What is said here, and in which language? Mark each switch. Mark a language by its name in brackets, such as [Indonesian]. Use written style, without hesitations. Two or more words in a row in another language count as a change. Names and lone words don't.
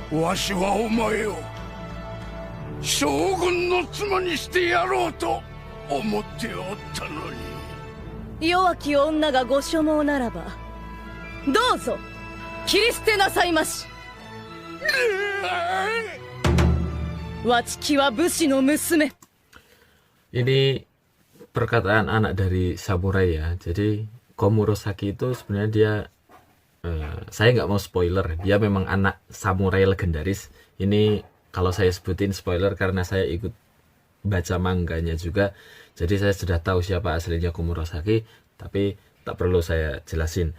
[Japanese] わしはお前を将軍の妻にしてやろうと思っておったのに。弱き女がご所望ならばどうぞ切り捨てなさいまし。わちきは武士の娘。 [Indonesian] Ini perkataan anak dari samurai ya. Jadi Komurosaki itu sebenarnya dia saya nggak mau spoiler, dia memang anak samurai legendaris. Ini kalau saya sebutin spoiler karena saya ikut baca manganya juga, jadi saya sudah tahu siapa aslinya Komurosaki, tapi tak perlu saya jelasin.